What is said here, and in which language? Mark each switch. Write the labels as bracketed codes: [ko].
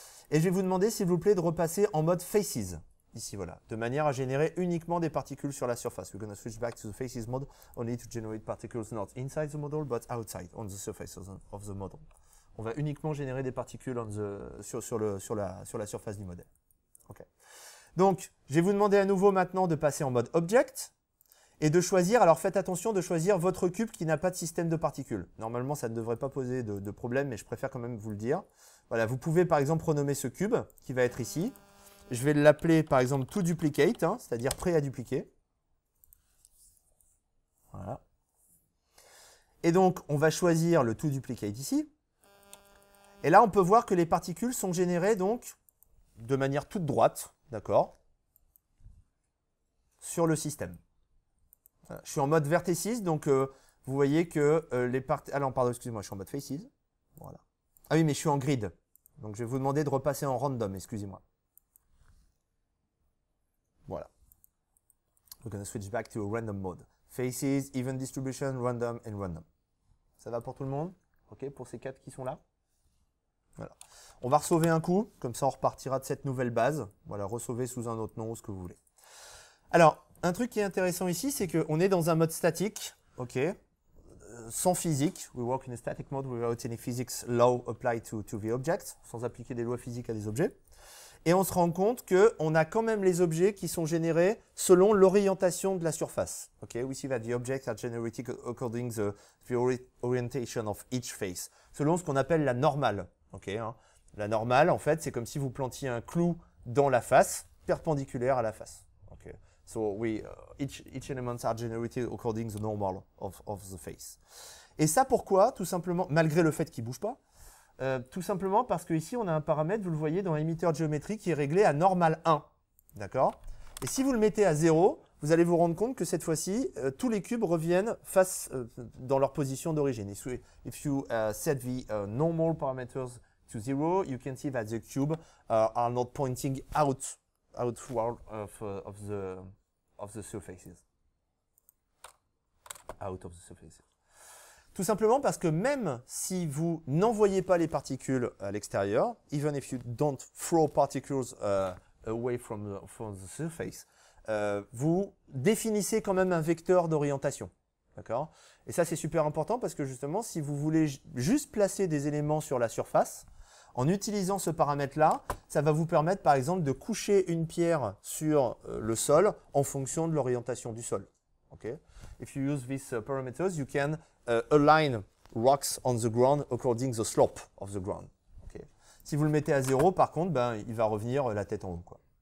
[fr] Et je vais vous demander, s'il vous plaît, de repasser en mode faces. Ici, voilà, de manière à générer uniquement des particules sur la surface. [en] We're gonna switch back to the faces mode, only to generate particles not inside the model, but outside, on the surface of the model. [fr] On va uniquement générer des particules sur la surface du modèle. Okay. Donc, je vais vous demander à nouveau maintenant de passer en mode Object et de choisir, alors faites attention de choisir votre cube qui n'a pas de système de particules. Normalement, ça ne devrait pas poser de problème, mais je préfère quand même vous le dire. Voilà, vous pouvez par exemple renommer ce cube qui va être ici. Je vais l'appeler par exemple toDuplicate, hein, c'est-à-dire prêt à dupliquer. Voilà. Et donc, on va choisir le toDuplicate ici. Et là, on peut voir que les particules sont générées donc de manière toute droite, d'accord, sur le système. Voilà. Je suis en mode vertices, donc vous vous voyez que les parties... Ah non, pardon, excusez-moi, je suis en mode Faces. Voilà. Ah oui, mais je suis en grid. Donc, je vais vous demander de repasser en random, excusez-moi. Voilà. [en] We're going to switch back to a random mode. Faces, even distribution, random and random. [fr] Ça va pour tout le monde? OK, pour ces 4 qui sont là? Voilà. On va ressauver un coup, comme ça on repartira de cette nouvelle base. Voilà, ressauver sous un autre nom ou ce que vous voulez. Alors, un truc qui est intéressant ici, c'est qu'on est dans un mode statique, OK, sans physique. [en] We work in a static mode without any physics law applied to the object, [fr] sans appliquer des lois physiques à des objets. Et on se rend compte qu'on a quand même les objets qui sont générés selon l'orientation de la surface. Okay? [en] We see that the objects are generated according to the orientation of each face, [fr] selon ce qu'on appelle la normale. [en] Okay, hein? [fr] La normale, en fait, c'est comme si vous plantiez un clou dans la face, perpendiculaire à la face. Okay? [en] So each elements are generated according to the normal of the face. [fr] Et ça, pourquoi? Tout simplement, malgré le fait qu'il ne bouge pas, tout simplement parce qu'ici, on a un paramètre, vous le voyez, dans l'émetteur géométrique qui est réglé à normal 1. D'accord? Et si vous le mettez à 0, vous allez vous rendre compte que cette fois-ci, tous les cubes reviennent dans leur position d'origine. [en] If you set the normal parameters to 0, you can see that the cubes are not pointing outward of the surfaces. Out of the surfaces. [fr] Tout simplement parce que même si vous n'envoyez pas les particules à l'extérieur, [en] even if you don't throw particles away from the surface, [fr] vous définissez quand même un vecteur d'orientation. D'accord? Et ça, c'est super important parce que justement, si vous voulez juste placer des éléments sur la surface, en utilisant ce paramètre-là, ça va vous permettre, par exemple, de coucher une pierre sur le sol en fonction de l'orientation du sol. Okay? [en] If you use these parameters, you can align rocks on the ground according to the slope of the ground. Okay? [fr] Si vous le mettez à 0, par contre, ben, il va revenir la tête en haut, quoi.